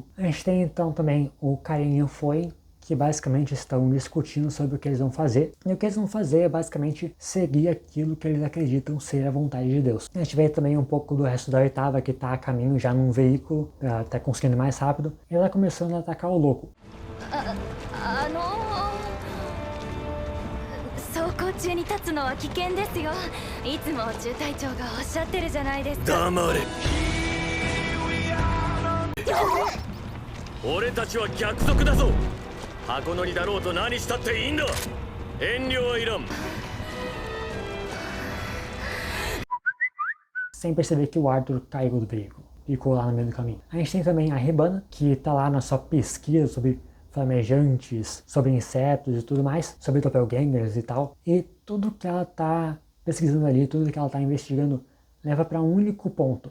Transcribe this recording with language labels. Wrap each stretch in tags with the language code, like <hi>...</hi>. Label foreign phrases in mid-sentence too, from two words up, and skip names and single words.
<pt>A gente tem então também o Karen e o Foin, que basicamente estão discutindo sobre o que eles vão fazer. E o que eles vão fazer é basicamente seguir aquilo que eles acreditam ser a vontade de Deus. A gente vê também um pouco do resto da oitava, que está a caminho já num veículo, tá conseguindo ir mais rápido. E ela começando a atacar o louco.</pt> <ja>走行中に立つのは危険ですよ。いつも中隊長がおっしゃってるじゃないですか。黙れ。俺たちは逆賊だぞ。箱乗りだろうと何したっていいんだ。遠慮はいらん。</ja> <pt>Sem perceber que o Arthur caiu do veículo, ficou lá no meio do caminho. A gente tem também a Rebana, que tá lá na sua pesquisa sobre flamejantes, sobre insetos e tudo mais, sobre doppelgangers e tal. E tudo que ela tá pesquisando ali, tudo que ela tá investigando, leva para um único ponto.</pt>